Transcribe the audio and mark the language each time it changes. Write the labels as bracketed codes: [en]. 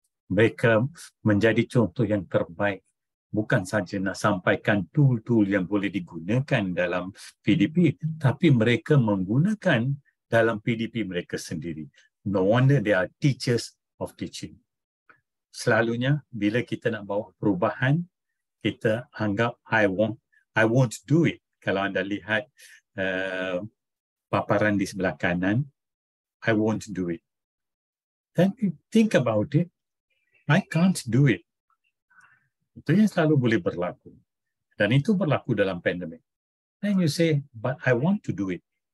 [ms] Mereka menjadi contoh yang terbaik. Bukan saja nak sampaikan tool-tool yang boleh digunakan dalam PDP, tapi mereka menggunakan dalam PDP mereka sendiri. [en] No wonder they are teachers of teaching. [ms] Selalunya bila kita nak bawa perubahan, kita anggap [en] I won't do it. [ms] Kalau anda lihat paparan di sebelah kanan, [en] I won't do it. Then you think about it, I can't do it. [ms] Itu yang selalu boleh berlaku. Dan itu berlaku dalam pandemik. [en] Then you say, but I want to do it.